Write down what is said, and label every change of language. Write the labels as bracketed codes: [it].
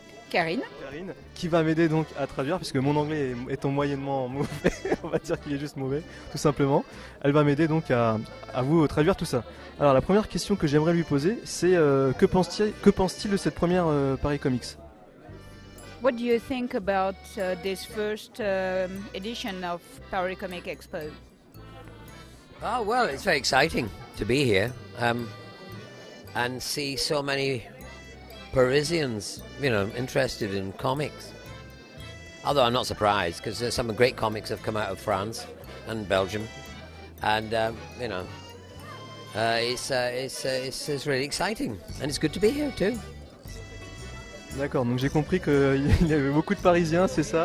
[fr] Karine. Karine, qui va m'aider donc à traduire, puisque mon anglais étant moyennement mauvais, on va dire qu'il est juste mauvais, tout simplement. Elle va m'aider donc à vous traduire tout ça. Alors, la première question que j'aimerais lui poser, c'est que pense-t-il de cette première Paris Comics? [en] What do you think about this first edition of Paris Comic Expo? Oh, well, it's very exciting to be here and see so many Parisians, interested in comics. Although I'm not surprised because some great comics have come out of France and Belgium, and it's really exciting and it's good to be here too. [fr] D'accord, donc j'ai compris qu'il y avait beaucoup de Parisiens, c'est ça?